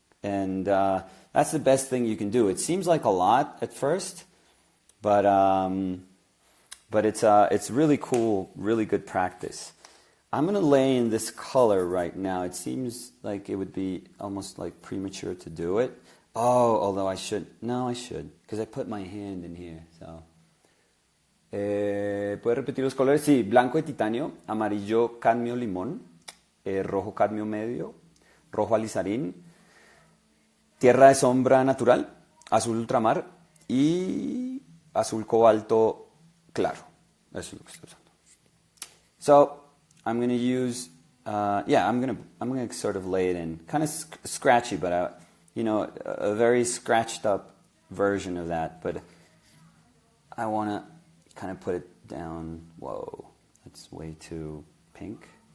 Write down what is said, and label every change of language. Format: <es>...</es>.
<en>And that's the best thing you can do. It seems like a lot at first, but it's really cool, really good practice. I'm going to lay in this color right now. It seems like it would be almost like premature to do it. Oh, although I should. No, I should, because I put my hand in here. So.</en> <es>¿Puede repetir los colores? Sí, blanco de titanio, amarillo cadmio limón, rojo cadmio medio, rojo alizarín, tierra de sombra natural, azul ultramar y azul cobalto claro. Eso es lo que estoy usando.</es> <en>So, I'm going to use, I'm going to sort of lay it in. Kind of scratchy, but, a very scratched up version of that. But I want to kind of put it down. Whoa, that's way too pink.</en>